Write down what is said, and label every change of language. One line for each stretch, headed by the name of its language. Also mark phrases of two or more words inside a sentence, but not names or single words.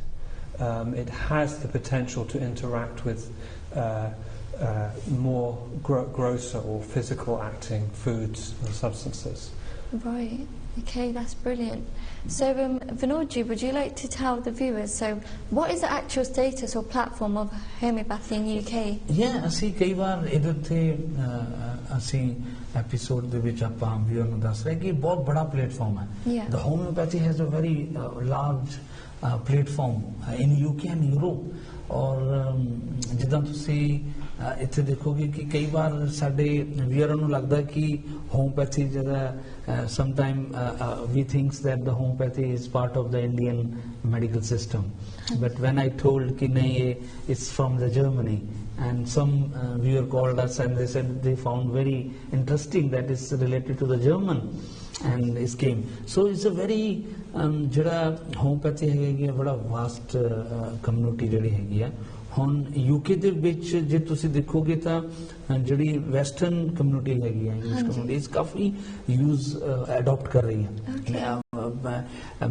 English: It has the potential to interact with more grosser or physical acting foods and substances. Right. Okay, that's brilliant. So, Vinodji, would you like to tell the viewers, so what is the actual status or platform of homeopathy in UK? Yeah,
Punjabi: ਅਸੀਂ ਕਈ ਵਾਰ ਇਹਦੇ ਤੇ ਅਸੀਂ ਐਪੀਸੋਡ ਦੇ ਵਿੱਚ ਆਪਾਂ ਵੀਅਰ ਨੂੰ ਦੱਸ ਰਹੇ ਕਿ ਬਹੁਤ ਬੜਾ ਪਲੇਟਫਾਰਮ ਹੈ।
English: The homeopathy has a very large platform in UK and Europe,
Punjabi: ਔਰ ਜਿੱਦਾਂ ਤੁਸੀਂ ਇੱਥੇ ਦੇਖੋਗੇ ਕਿ ਕਈ ਵਾਰ ਸਾਡੇ ਵੀਰਾਂ ਨੂੰ ਲੱਗਦਾ ਕਿ ਹੋਮਪੈਥੀ ਜਿਹੜਾ
English: sometime we thinks that the homeopathy is part of the Indian medical system, but when I told
Hindi: कि नहीं,
English: it's from the Germany, and some viewer called us and they said they found very interesting that it's related to the German and it came. So it's a very
Punjabi: ਜਿਹੜਾ ਹੋਮਪੈਥੀ ਹੈਗੀ ਹੈ ਬੜਾ
English: vast community
Punjabi: ਜਿਹੜੀ ਹੈਗੀ ਆ। ਹੁਣ UK ਦੇ ਵਿੱਚ ਜੇ ਤੁਸੀਂ ਦੇਖੋਗੇ ਤਾਂ ਜਿਹੜੀ
English: western community
Punjabi: ਹੈਗੀ ਹੈ
English: English community
Punjabi: ਇਸ ਕਾਫੀ
English: use adapt
Punjabi: ਕਰ ਰਹੀ ਹੈ।